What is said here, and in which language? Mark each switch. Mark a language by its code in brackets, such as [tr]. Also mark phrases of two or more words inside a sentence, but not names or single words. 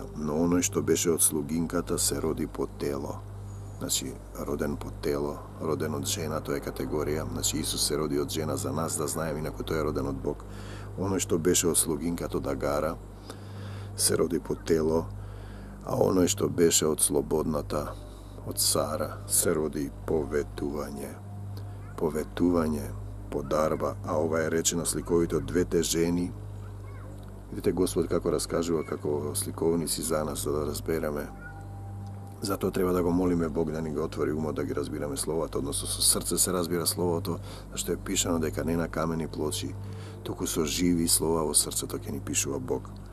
[mk] Но оној што беше од слугинката се роди по тело. Значи, роден по тело, роден од жена, тоа е категорија. Значи, Исус се роди од жена за нас, да знаем, инаку тој е роден од Бог. Оној што беше од слугинката од Агара, се роди по тело, A ono što беше od slobodната, od Сара, се роди поветување. Поветување, подарба, а ова е речено сликовите од двете жени. Видите Господ како раскажува, како сликовници за нас, за да разбереме. Затоа треба да го молиме Бог да ни го отвори умот да ги разбираме словата, односно со срце се разбира словото, зашто е пишано дека не на камени плочи, туку со живи слова во срцето ќе ни пишува Бог.